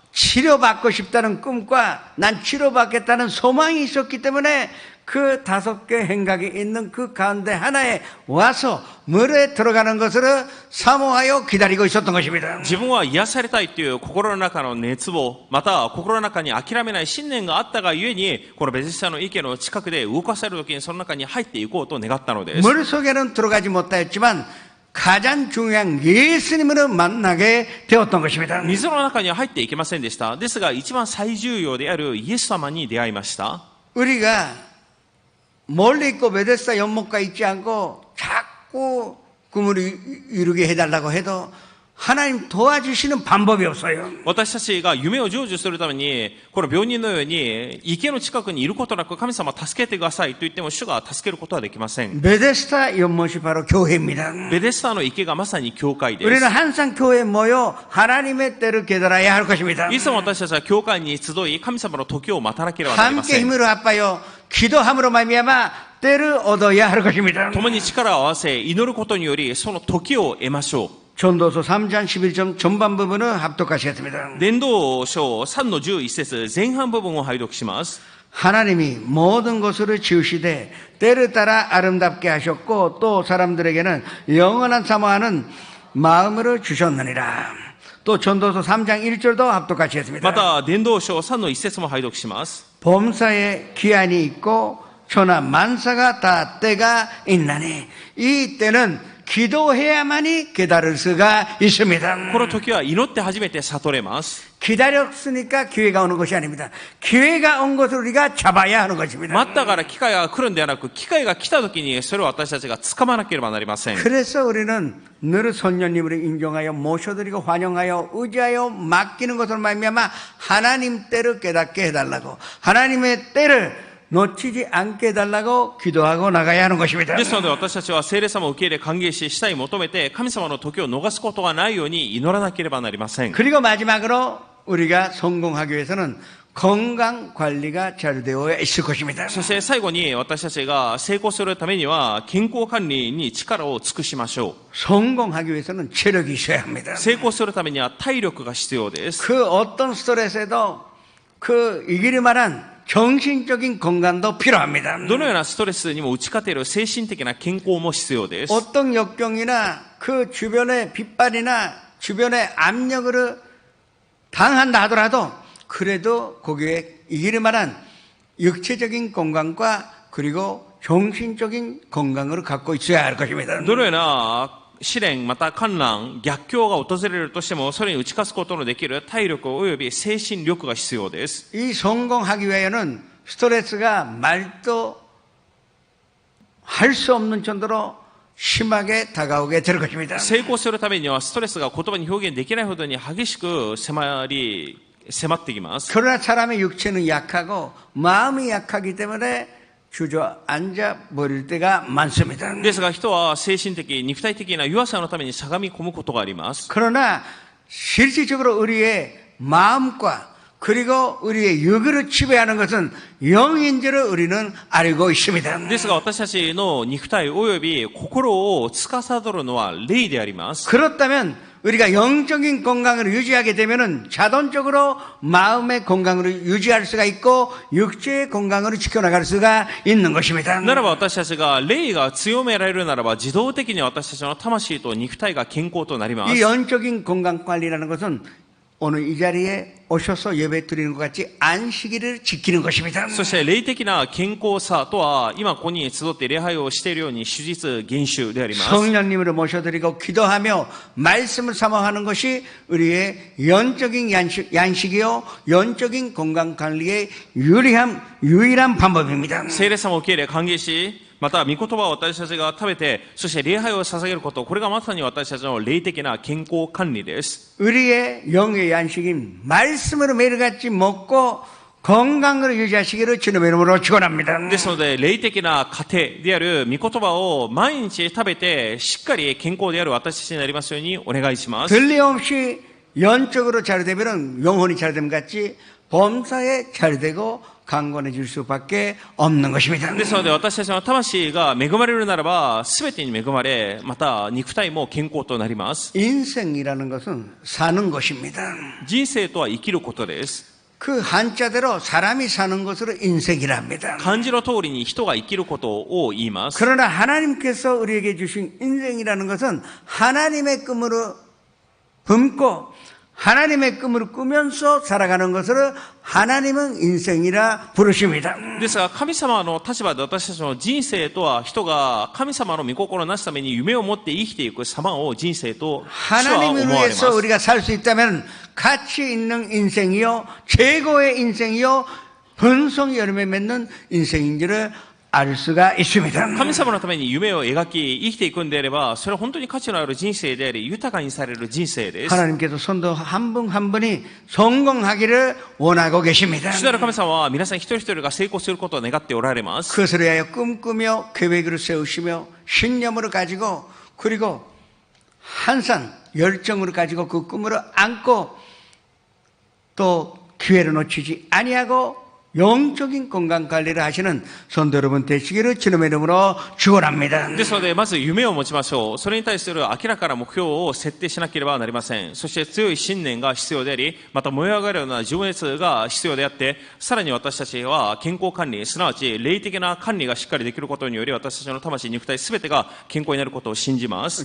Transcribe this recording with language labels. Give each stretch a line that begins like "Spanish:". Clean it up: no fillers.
Korean: 치료받고 싶다는 꿈과 난 치료받겠다는 소망이 있었기 때문에 그 5개 행각이 있는 그 가운데 하나에 와서 물에 들어가는 것을 사모하여 기다리고 있었던 것입니다.
Japanese: 自分は癒されたいという心の中の熱望、また心の中に諦めない信念があったがゆえに、このベデスダの池の近くで動かされる時にその中に入っていこうと願ったのです。
Korean: 물 속에는 들어가지 못하였지만 가장 중요한 예수님을 만나게 되었던 것입니다.
Japanese: 水の中には入っていけませんでした。ですが一番最重要であるイエス様に出会いました。
Korean: 우리가 멀리 있고 베데스다 연못가 있지 않고 자꾸 꿈을 이루게 해달라고 해도 하나님 도와주시는 방법이 없어요.
Japanese: 私たちが夢を成就するために、この病人のように池の近くにいることなく神様助けてくださいと言っても主が助けることはできません。
Korean: 베데스다 연못이 바로 교회입니다.
Japanese: ベデスダの池がまさに教会です。
Korean: 우리는 항상 교회에 모여 하나님의 때를 깨달아야 할 것입니다.
Japanese: いつも私たちは教会に集い、神様の時を待たなければなりま
Korean: 함께
Japanese: せん。
Korean: 힘을 합하여 기도함으로 말미암아 때를 얻어야 할 것입니다.
Japanese: 共に力を合わせ祈ることによりその時を得ましょう。
Korean: 전도서 3장 11절 전반 부분을 합독하시겠습니다.
Japanese: 伝道書3の11節前半部分を拝読します。
Korean: 하나님이 모든 것을 지으시되 때를 따라 아름답게 하셨고 또 사람들에게는 영원한 사모하는 마음을 주셨느니라. 또 전도서 3장 1절도 합독하시겠습니다.
Japanese: また伝道書3の1節も拝読します。
Korean: 범사에 기한이 있고 천하 만사가 다 때가 있나니 이 때는 기도해야만이 깨달을 수가 있습니다.
Japanese: この時は祈って初めて悟れます。
Korean: 기다렸으니까 기회가 오는 것이 아닙니다. 기회가 온 것을 우리가 잡아야 하는 것입니다.
Japanese: 待ったから機会が来るんではなく、機会が来た時にそれを私たちが掴まなければなりません。
Korean: 그래서 우리는 늘 선녀님을 인정하여 모셔드리고 환영하여 의지하여 맡기는 것을 말미암아 하나님 때를 깨닫게 해달라고 하나님의 때를 놓치지 않게 해달라고 기도하고 나가야 하는 것입니다.
Japanese: ですので私たちは聖霊様を受け入れ歓迎し、主体求めて神様の時を逃すことがないように祈らなければなりません。
Korean: 그리고 마지막으로 우리가 성공하기 위해서는 건강 관리가 잘 되어 있을 것입니다.
Japanese: そして最後に私たちが成功するためには健康管理に力を尽くしましょう。
Korean: 성공하기 위해서는 체력이 있어야 합니다.
Japanese: 成功するためには体力が必要です。
Korean: 그 어떤 스트레스에도 그 이기를 만한 정신적인 건강도 필요합니다.
Japanese: どのようなストレスにも打ち勝てる精神的な健康も必要です。
Korean: 어떤 역경이나 그 주변의 빗발이나 주변의 압력을 당한다 하더라도 그래도 거기에 이길 만한 육체적인 건강과 그리고 정신적인 건강을 갖고 있어야 할 것입니다.
Japanese: どのような試練また困難逆境が訪れるとしてもそれに打ち勝つことのできる体力及び精神力が必要です。
Korean: 이 성공하기 위하여는 스트레스가 말도 할 수 없는 정도로 심하게 다가오게 될 것입니다.
Japanese: 成功するためにはストレスが言葉に表現できないほどに激しく迫ってきます。
Korean: 그러나 사람의 육체는 약하고 마음이 약하기 때문에 주저앉아 버릴 때가 많습니다.
Japanese: ですが人は精神的肉体的な弱さのためにしゃがみ込むことがあります。
Korean: 그러나 실질적으로 우리의 마음과 그리고 우리의 육을 지배하는 것은 영인 줄을 우리는 알고 있습니다.
Japanese: ですが私たちの肉体及び心を司るのは霊であります。
Korean: 그렇다면 우리가 영적인 건강을 유지하게 되면은 자동적으로 마음의 건강을 유지할 수가 있고 육체의 건강을 지켜나갈 수가 있는 것입니다.
Japanese: ならば私たちが霊が強められるならば自動的に私たちの魂と肉体が健康となります。
Korean: 이 영적인 건강 관리라는 것은 오늘 이 자리에 오셔서 예배 드리는 것 같이 안식일을 지키는 것입니다.
Japanese: そして霊的な健康さとは今ここに集って礼拝をしているように手術厳守であります。
Korean: 성령님을 모셔드리고 기도하며 말씀을 사모하는 것이 우리의 영적인 양식이요 영적인 건강 관리의 유일한 방법입니다.
Japanese: 聖霊様を受け入れ歓迎しまた御言葉を私たちが食べてそして礼拝を捧げることこれがまさに私たちの霊的な健康管理です。
Korean: 우리의 영의 양식인 말씀으로 매일같이 먹고 건강을 유지하시기를 주님의 이름으로 축원합니다.
Japanese: ですので霊的な糧である御言葉を毎日食べてしっかり健康である私たちになりますようにお願いします。
Korean: 들림없이 영적으로 잘 되면 영혼이 잘 됨 같이 범사에 잘 되고 강건해질 수밖에 없는 것입니다.
Japanese: ですので私たちの魂が恵まれるならば全てに恵まれまた肉体も健康となります。
Korean: 인생이라는 것은 사는 것입니다.
Japanese: 人生とは生きることです。
Korean: 그 한자대로 사람이 사는 것으로 인생이라 합니다.
Japanese: 漢字の通りに人が生きることを言います。
Korean: 그러나 하나님께서 우리에게 주신 인생이라는 것은 하나님의 꿈으로 품고 하나님의 꿈을 꾸면서 살아가는 것을 하나님은 인생이라 부르십니다.
Japanese: ですが神様の立場で私たちの人生とは人が神様の御心をなすために夢を持って生きていく様を人生と主は思
Korean: 하나님을
Japanese: われます。
Korean: 위해서 우리가 살 수 있다면 가치 있는 인생이요 최고의 인생이요 번성이 열매 맺는 인생인 줄을 알 수가 있습니다.
Japanese: 神様のために夢を描き生きていくんであればそれは本当に価値のある人生であり豊かにされる人生です。
Korean: 하나님께서 성도 한 분 한 분이 성공하기를 원하고 계십니다.
Japanese: 主なる神様は皆さん一人一人が成功することを願っておられます。
Korean: 그것을 위하여 꿈꾸며 계획을 세우시며 신념으로 가지고 그리고 항상 열정으로 가지고 그 꿈을 안고 또 기회를 놓치지 아니하고 영적인 건강 관리를 하시는 성도 여러분 되시기를 주님의 이름으로 축원합니다.
Japanese: ですのでまず夢を持ちましょう。それに対する明らかな目標を設定しなければなりません。そして強い信念が必要でありまた燃え上がるような情熱が必要であってさらに私たちは健康管理すなわち霊的な管理がしっかりできることにより私たちの魂肉体すべてが健康になることを信じます。